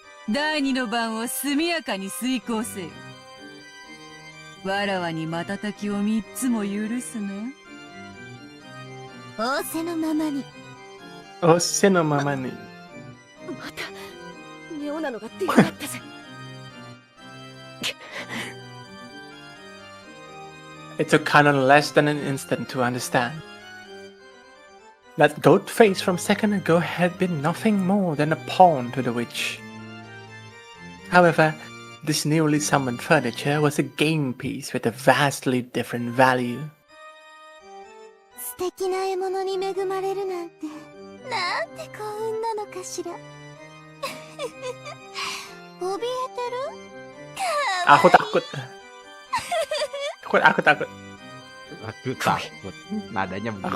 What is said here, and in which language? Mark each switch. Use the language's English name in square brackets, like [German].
[Japanese] 第二の番を速やかに遂行せよ。わらわに瞬きを三つも許すな。仰せのままに。 Oh, sino mama ni. また妙なのが出やがったぜ。 [English] It took Canon less than an instant to understand. That goat face from second ago had been nothing more than a pawn to the witch. However, this newly summoned furniture was a game piece with a vastly different value. [Japanese] 素敵な獲物に恵まれるなんて、なんて幸運なのかしら。怯えてる？ [Indonesian] Aku takut. Aku takut. Aku takut. Nadanya begitu.